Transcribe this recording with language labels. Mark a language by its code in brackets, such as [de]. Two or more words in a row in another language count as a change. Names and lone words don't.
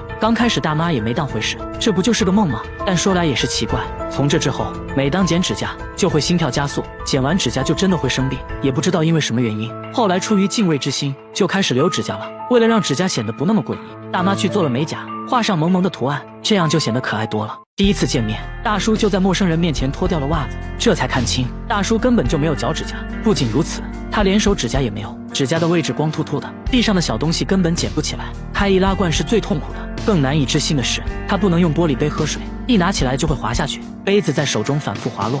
[zh] 剛開始大媽也沒當回事，這不就是個夢嗎？但說來也是奇怪，從這之後，每當剪指甲就會心跳加速，剪完指甲就真的會生病，也不知道因為什麼原因。後來出於敬畏之心，就開始留指甲了。為了讓指甲顯得不那麼詭異，大媽去做了美甲，畫上萌萌的圖案，這樣就顯得可愛多了。第一次見面，大叔就在陌生人面前脫掉了襪子，這才看清大叔根本就沒有腳趾甲。不僅如此，他連手指甲也沒有，指甲的位置光禿禿的，地上的小東西根本撿不起來。開易拉罐是最痛苦的，更難以置信的是，他不能用玻璃杯喝水，一拿起來就會滑下去，杯子在手中反覆滑落。